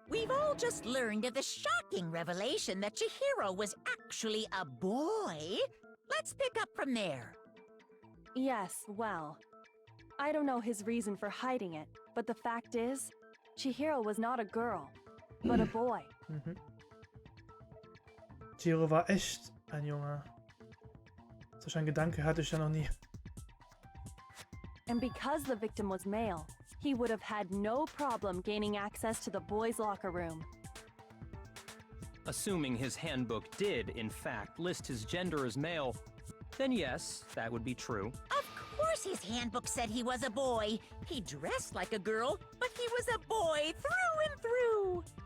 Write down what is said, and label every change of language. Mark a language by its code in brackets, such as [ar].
[en] We've all just learned of the shocking revelation that Chihiro was actually a boy. Let's pick up from there. Yes, well, I don't know his reason for hiding it, but the fact is, Chihiro was not a girl, but a boy. [de] Chihiro war echt ein Junge. Solch ein Gedanke hatte ich ja noch nie. [en] And because the victim was male, he would have had no problem gaining access to the boys' locker room. Assuming his handbook did, in fact, list his gender as male, then yes, that would be true. Of course his handbook said he was a boy. He dressed like a girl, but he was a boy through and through.